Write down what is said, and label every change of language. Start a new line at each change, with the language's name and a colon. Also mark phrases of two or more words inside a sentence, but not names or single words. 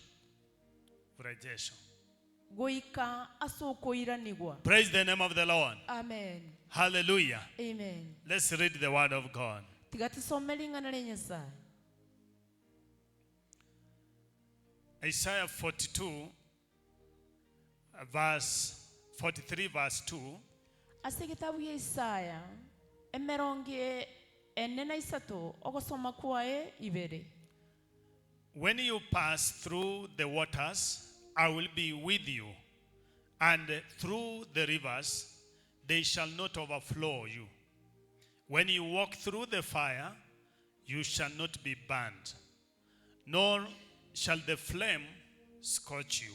English: Praise the name of the Lord. Amen. Hallelujah. Amen. Let's read the word of God. Isaiah 42 verse 43 verse 2.
Gusii: Asekitabu ya Isaiah emeronge enena isatu ogosoma kwae ibere.
English: When you pass through the waters, I will be with you, and through the rivers, they shall not overflow you. When you walk through the fire, you shall not be burned, nor shall the flame scorch you.